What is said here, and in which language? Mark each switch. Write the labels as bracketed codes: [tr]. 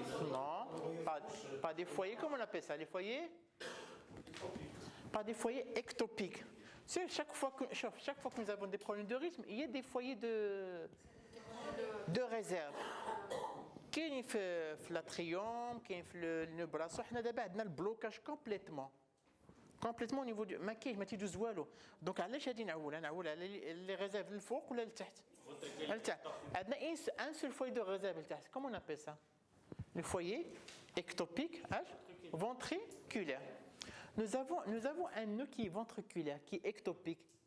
[fr] Non, pas des foyers, comment on appelle ça? Les foyers? Pas des foyers ectopiques. C'est chaque fois que nous avons des problèmes de rythme, il y a des foyers de réserve. [ar] كاين في [fr] l'atrium, [ar] كاين في [fr] le bras, [ar] حنا دابا عندنا البلوكاج [fr] complètement au niveau du [ar] ما كاينش ما تيدوز والو. دونك علاش غادي نعول على لي ريزيرف للفوق ولا لتحت؟ لتحت. [fr] عندنا un seul foyer de réserve لتحت. Comment on appelle ça? Le foyer ectopique ventriculaire. Nous avons un nœud qui est ventriculaire, qui est ectopique.